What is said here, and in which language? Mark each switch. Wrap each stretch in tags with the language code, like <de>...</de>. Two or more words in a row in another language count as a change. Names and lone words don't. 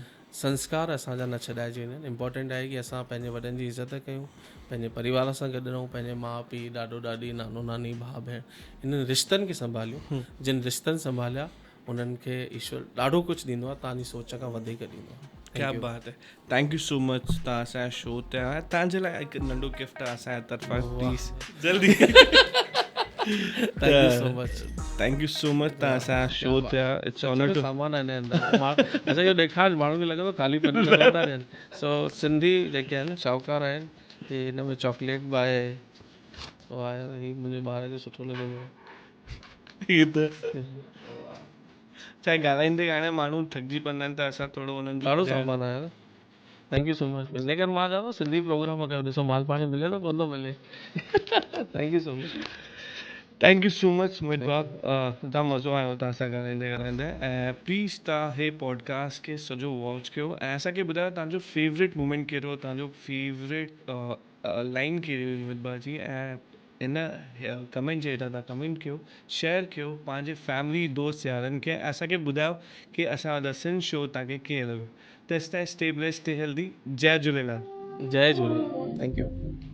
<sd>संस्कार असांजा न छॾाइजी वञनि। इम्पॉर्टेंट आहे कि असां पंहिंजे वॾनि जी इज़त कयूं, पंहिंजे परिवार सां गॾु रहूं, पंहिंजे माउ पीउ, ॾाॾो ॾाॾी, नानो नानी, भाउ भेण, इन्हनि रिश्तनि खे संभालियूं। जिन रिश्तनि संभालिया उन्हनि खे ईश्वर ॾाढो कुझु ॾींदो आहे, तव्हांजी सोच खां वधीक ॾींदो आहे।</sd> <hi>क्या बात है,</hi> <en>Thank you so much.</en> <sd>तव्हां असांजे शो ते आया, तव्हांजे लाइ हिकु नंढो गिफ्ट आहे असांजे तरफ़ां, प्लीज़ जल्दी।</sd> <en>Thank you so much. Thank you so much,</en> <sd>तव्हां असांजे शो ते आया।</sd> <en>It's honour to</en> <sd>सामान आहिनि अंदरि। अच्छा इहो ॾेखार, माण्हुनि खे लॻंदो ख़ाली पन्नी लॻंदा आहिनि। सो सिंधी जेके आहिनि शाहूकार आहिनि, हे हिन में चॉकलेट बि आहे, उहो आहे, ही मुंहिंजे ॿार खे सुठो लॻंदो आहे। ही त चाहे ॻाल्हाईंदे ॻाल्हाईंदे माण्हू थकिजी पवंदा आहिनि त असां थोरो हुननि ॾाढो सामान आहे।</sd> <en>Thank you so much.</en> <sd>इन करे मां चवां सिंधी प्रोग्राम कयो, ॾिसो माल पाणी मिले थो कोन थो मिले।</sd> <en>Thank you so much. Thank you so much</en> <sd>मोहित भाउ, जाम मज़ो आयो तव्हां सां ॻाल्हाईंदे ॻाल्हाईंदे। ऐं प्लीज़ तव्हां हे पॉडकास्ट खे सॼो वॉच कयो ऐं असांखे ॿुधायो तव्हांजो</sd> <en>favourite moment</en> <sd>कहिड़ो, तव्हांजो</sd> <en>favourite line</en> <sd>कहिड़ी हुई मोहित भाउ जी। ऐं इन कमेंट जे हेठां तव्हां कमेंट कयो, शेयर कयो पंहिंजे फैमिली, दोस्त, यारनि खे। असांखे ॿुधायो कि असां द सिंध शो तव्हांखे कीअं लॻो।</sd> <en>तेसिताईं stay blessed, stay healthy.</en> <sd>जय झूलेलाल। जय झूलेलाल।</sd> <en>Thank you.</en>